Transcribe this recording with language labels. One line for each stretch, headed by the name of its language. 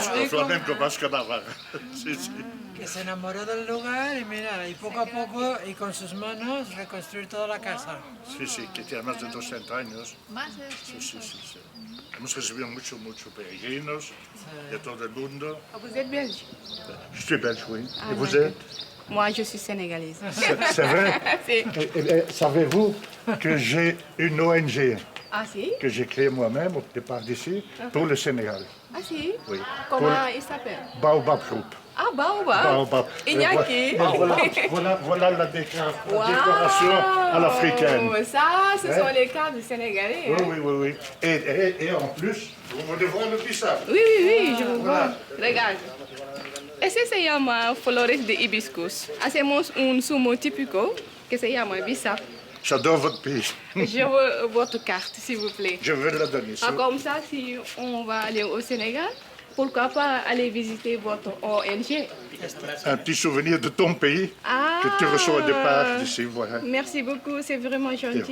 Spanish: Flamenco vasco Navarra. Sí, sí. Que se enamoró del lugar y mira, y poco a poco y con sus manos reconstruir toda la casa. Sí, sí, que tiene más de 200 años. Más de Sí, sí, sí, sí. Hemos recibido muchos peregrinos de todo el mundo.
French: Vous êtes belge? Je suis belge, oui. Ah, Et vous d'accord. êtes? Moi, je suis sénégalaise. C'est vrai? Si. Savez-vous que j'ai une ONG Ah, si? que j'ai créée moi-même au départ d'ici pour le Sénégal? Ah, si? Oui. Comment il s'appelle? Baobab Group. Ah, Baobab. Baobab. Iñaki. Voilà la décoration à l'africaine. Wow, ça, ce sont les cadres sénégalais. Oui, Hein? oui, oui, oui. Et en plus, vous voulez voir le bissap? Oui, oui, oui, je vous vois. Regarde.
Spanish: Ese se llama flores de hibiscus. Hacemos un zumo típico que se llama bissap.
French: J'adore votre pays. Je veux votre carte, s'il vous plaît. Je veux la donner. Ah, comme ça, si on va aller au Sénégal, pourquoi pas aller visiter votre ONG? Un petit souvenir de ton pays Ah, que tu reçois au départ d'ici. Voilà. merci beaucoup, c'est vraiment gentil.